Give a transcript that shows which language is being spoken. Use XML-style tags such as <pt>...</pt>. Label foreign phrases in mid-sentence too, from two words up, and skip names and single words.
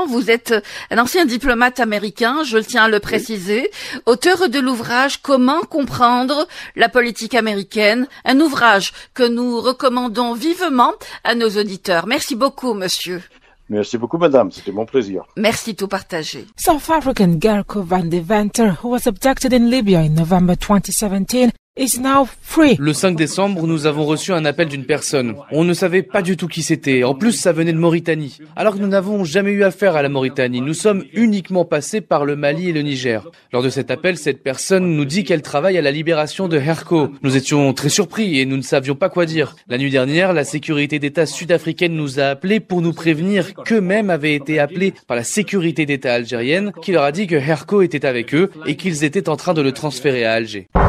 <fr>Vous êtes un ancien diplomate américain, je tiens à le préciser, auteur de l'ouvrage « Comment comprendre la politique américaine », un ouvrage que nous recommandons vivement à nos auditeurs. Merci beaucoup, monsieur. Merci beaucoup, madame. C'était mon plaisir. Merci tout partagé.</fr> <en>South African Gerco van de Venter, who was abducted in Libya in November 2017, is now free.</en> <fr>Le 5 décembre, nous avons reçu un appel d'une personne. On ne savait pas du tout qui c'était. En plus, ça venait de Mauritanie. Alors que nous n'avons jamais eu affaire à la Mauritanie. Nous sommes uniquement passés par le Mali et le Niger. Lors de cet appel, cette personne nous dit qu'elle travaille à la libération de Herco. Nous étions très surpris et nous ne savions pas quoi dire. La nuit dernière, la sécurité d'État sud-africaine nous a appelés pour nous prévenir qu'eux-mêmes avaient été appelés par la sécurité d'État algérienne qui leur a dit que Herco était avec eux et qu'ils étaient en train de le transférer à Alger.</fr>